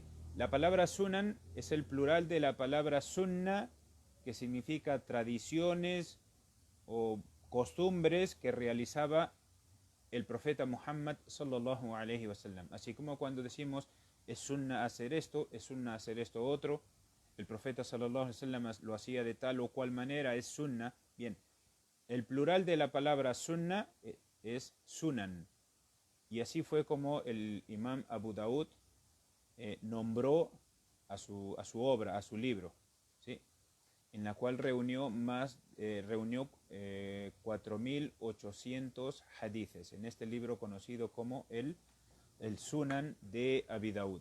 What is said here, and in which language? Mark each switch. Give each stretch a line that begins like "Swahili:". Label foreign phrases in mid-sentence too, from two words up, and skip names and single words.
Spanish: La palabra Sunan es el plural de la palabra sunna, que significa tradiciones o costumbres que realizaba el profeta Muhammad
Arabic: صلى الله عليه وسلم.
Spanish: Así como cuando decimos es sunna hacer esto, es sunna hacer esto otro, el profeta
Arabic: صلى الله عليه وسلم
Spanish: lo hacía de tal o cual manera, es sunna. Bien, el plural de la palabra sunna es sunan. Y así fue como el imam Abu Daud nombró a su obra, a su libro, ¿sí? En la cual reunió 4.800 hadices, en este libro conocido como el Sunan de Abi Daud.